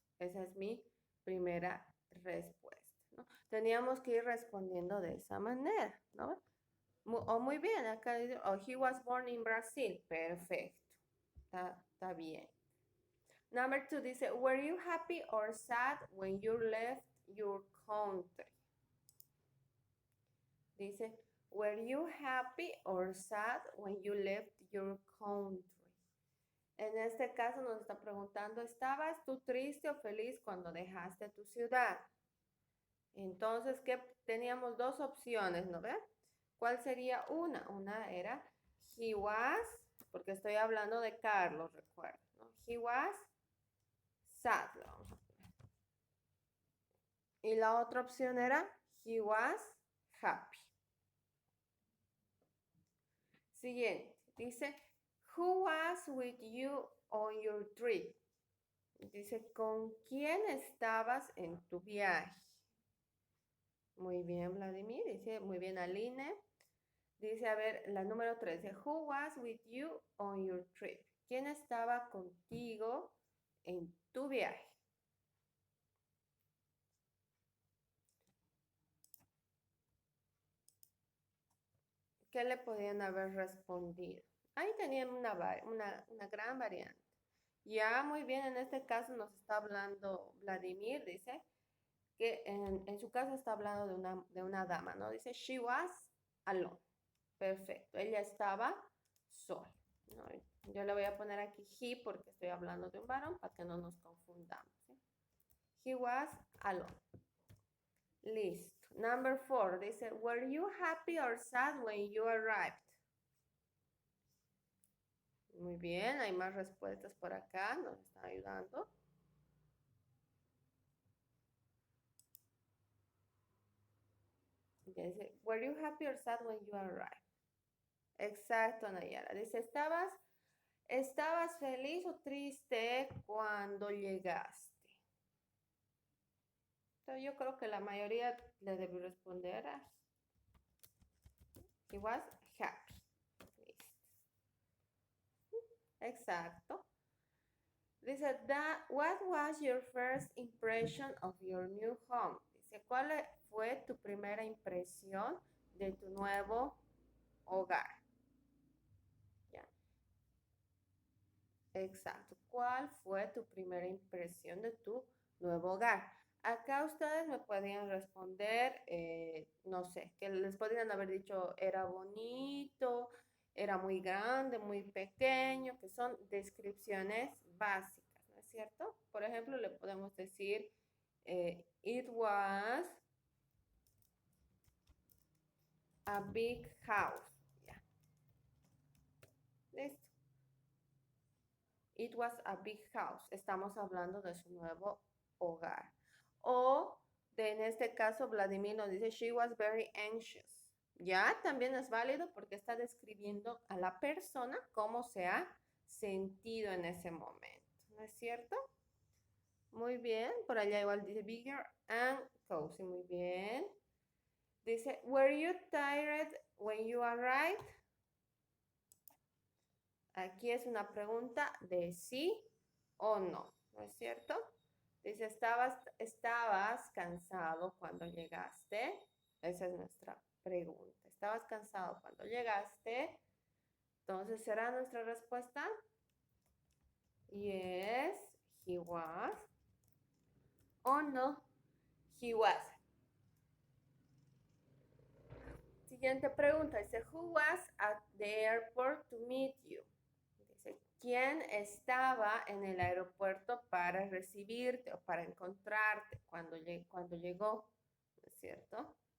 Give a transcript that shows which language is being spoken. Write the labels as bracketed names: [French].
[Spanish] Esa es mi primera respuesta, ¿no? Teníamos que ir respondiendo de esa manera, ¿no? Muy bien, acá dice, [English] oh, he was born in Brazil. [Spanish] Perfecto. Está bien. [English] Number 2 dice, were you happy or sad when you left your country? Dice, were you happy or sad when you left your country? [Spanish] En este caso nos está preguntando, ¿estabas tú triste o feliz cuando dejaste tu ciudad? Entonces, ¿qué? Teníamos dos opciones, ¿no ven? ¿Cuál sería una? Una era, [English] he was, [Spanish] porque estoy hablando de Carlos, recuerda, ¿no? [English] He was sad, [Spanish] lo vamos a poner. Y la otra opción era, [English] he was happy. [Spanish] Siguiente, dice, [English] who was with you on your trip? [Spanish] Dice, ¿con quién estabas en tu viaje? Muy bien, Vladimir. Dice, muy bien, Aline. Dice, a ver, la número 3. [English] Dice, who was with you on your trip? [Spanish] ¿Quién estaba contigo en tu viaje? ¿Qué le podían haber respondido? Ahí tenían una gran variante. Ya, muy bien, en este caso nos está hablando Vladimir, dice que en su caso está hablando de una dama, ¿no? Dice, [English] she was alone. [Spanish] Perfecto, ella estaba sola. ¿No? Yo le voy a poner aquí he porque estoy hablando de un varón para que no nos confundamos. ¿Sí? [English] He was alone. Listo. Number 4 dice, were you happy or sad when you arrived? [Spanish] Muy bien, hay más respuestas por acá, nos están ayudando. [English] Dice, were you happy or sad when you arrived? [Spanish] Exacto, Nayara. Dice, ¿estabas feliz o triste cuando llegaste? Entonces, yo creo que la mayoría le debe responder a [English] he was happy. [Spanish] Listo. Exacto. [English] Dice, what was your first impression of your new home? [Spanish] Dice, ¿cuál fue tu primera impresión de tu nuevo hogar? ¿Ya? Exacto. ¿Cuál fue tu primera impresión de tu nuevo hogar? Acá ustedes me podían responder, no sé, que les podrían haber dicho, era bonito, era muy grande, muy pequeño, que son descripciones básicas, ¿no es cierto? Por ejemplo, le podemos decir, [English] it was a big house. [Spanish] Ya. Listo. [English] It was a big house. [Spanish] Estamos hablando de su nuevo hogar. O en este caso, Vladimir nos dice, [English] she was very anxious. [Spanish] Ya, también es válido porque está describiendo a la persona cómo se ha sentido en ese momento. ¿No es cierto? Muy bien. Por allá igual dice [English] bigger and cozy. [Spanish] Muy bien. [English] Dice, were you tired when you arrived? [Spanish] Aquí es una pregunta de sí o no. ¿No es cierto? Dice, ¿estabas cansado cuando llegaste? Esa es nuestra pregunta. ¿Estabas cansado cuando llegaste? Entonces, ¿será nuestra respuesta? [English] Yes, he was. O no, he was. [Spanish] Siguiente pregunta. [English] Dice, who was at the airport to meet you? [Spanish] Dice, ¿quién estaba en el aeropuerto para recibirte o para encontrarte cuando llegó? ¿No es cierto?